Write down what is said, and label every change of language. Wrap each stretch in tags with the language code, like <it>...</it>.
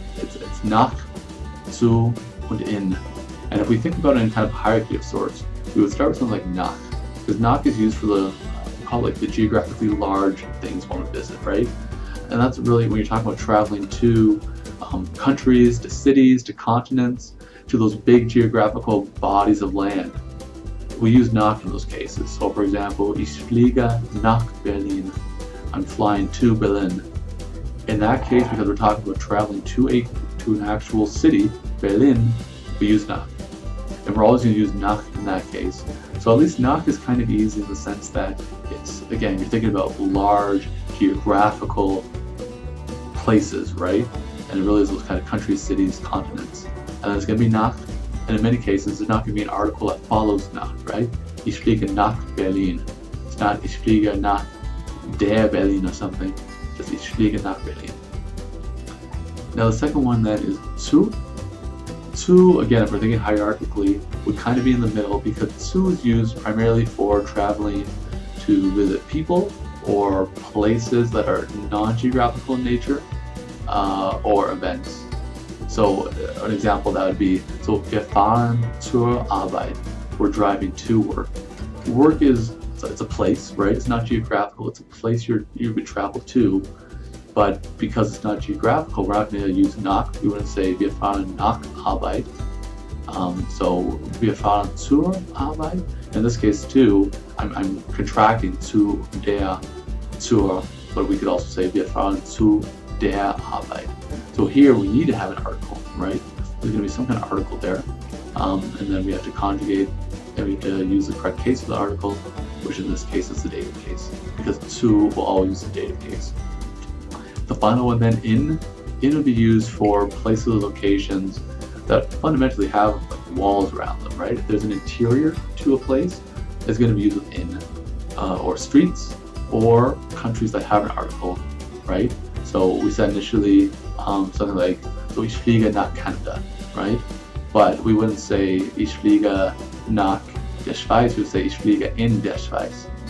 <en>It's nach, zu, and in. And if we think about it in kind of hierarchy of sorts, we would start with something like nach, because nach is used for the geographically large things one would visit, right? And that's really when you're talking about traveling to countries, to cities, to continents, to those big geographical bodies of land. We use nach in those cases. So for example,</en> <de>ich fliege nach Berlin.</de> <en>I'm flying to Berlin. In that case, because we're talking about traveling to an actual city, Berlin, we use nach. And we're always going to use nach in that case. So at least nach is kind of easy in the sense that it's, again, you're thinking about large geographical places, right? And it really is those kind of countries, cities, continents. And then it's going to be nach. And in many cases, there's not going to be an article that follows nach, right?</en> <de>Ich fliege nach Berlin.</de> <en>It's not</en> <de>ich fliege nach der Berlin</de> <en>or something. Just</en> <de>ich fliege nach Berlin.</de> <en>Now the second one then is zu. Zu, again, if we're thinking hierarchically, would kind of be in the middle because zu is used primarily for traveling to visit people or places that are non-geographical in nature, or events. So an example that would be, so wir fahren zur Arbeit. We're driving to work. Work it's a place, right? It's not geographical. It's a place you would travel to. But because it's not geographical, we're not going to use nach. We wouldn't say</en> <de>wir fahren nach Arbeit.</de> <en>So</en> <de>wir fahren zur Arbeit.</de> <en>In this case too, I'm contracting zu der, zur, but we could also say wir fahren zu der Arbeit. So here we need to have an article, right? There's going to be some kind of article there. And then we have to conjugate and we have to use the correct case of the article, which in this case is the dative case, because zu will always use the dative case. The final one then, in will be used for places or locations that fundamentally have walls around them, right? If there's an interior to a place, it's going to be used with in, or streets, or countries that have an article, right? So we said initially something like, so ich fliege nach Canada, right? But we wouldn't say</en> <de>ich fliege nach der Schweiz,</de> <en>we would say</en> <de>ich fliege in der Schweiz.</de>